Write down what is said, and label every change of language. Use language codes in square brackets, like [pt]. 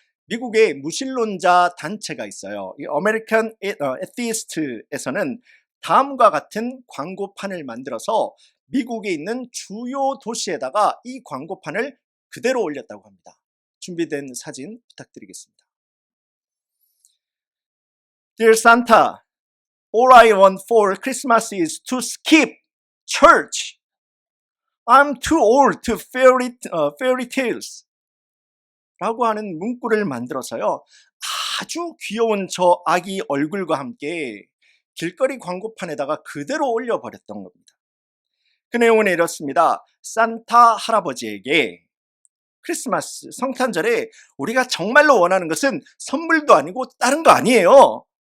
[ko] 미국의 무신론자 단체가 있어요. 이 아메리칸 에티스트에서는 다음과 같은 광고판을 만들어서 미국에 있는 주요 도시에다가 이 광고판을 그대로 올렸다고 합니다. 준비된 사진 부탁드리겠습니다. [en] Dear Santa, all I want for Christmas is to skip church. I'm too old to fairy tales. [ko] 라고 하는 문구를 만들어서요, 아주 귀여운 저 아기 얼굴과 함께 길거리 광고판에다가 그대로 올려버렸던 겁니다. 그 내용은 이렇습니다. 산타 할아버지에게 크리스마스, 성탄절에 우리가 정말로 원하는 것은 선물도 아니고 다른 거 아니에요.